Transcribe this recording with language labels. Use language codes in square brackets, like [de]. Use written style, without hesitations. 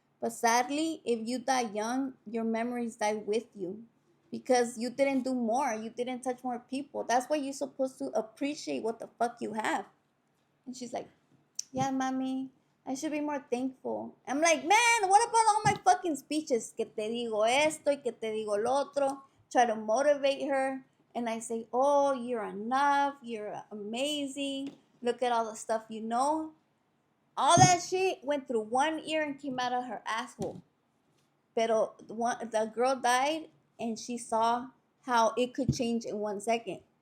[en] But sadly, if you die young, your memories die with you. Because you didn't do more. You didn't touch more people. That's why you're supposed to appreciate what the fuck you have. And she's like, yeah, Mommy, I should be more thankful. I'm like, man, what about all my fucking speeches? [es] Que te digo esto y que te digo lo otro. [en] Try to motivate her. And I say, oh, you're enough. You're amazing. Look at all the stuff you know. All that shit went through one ear and came out of her asshole. Pero the girl died and she saw how it could change in 1 second.